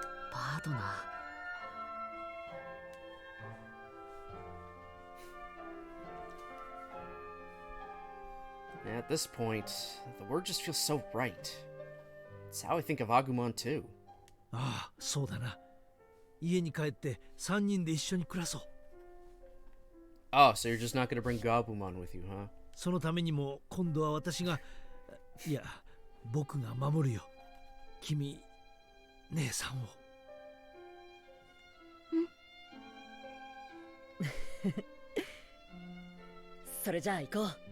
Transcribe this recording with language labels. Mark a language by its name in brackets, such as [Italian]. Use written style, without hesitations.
[Japanese] パートナー。 [English] At this point, the word just feels so right. It's how I think of Agumon too. [Japanese] ああ、そうだな。家に帰って3人で一緒に暮らそう。 [English] Oh, so you're just not gonna bring Gabumon with you, huh? [Japanese] そのためにも今度は私が、いや、僕が守るよ。君、姉さんを。それじゃあ行こう。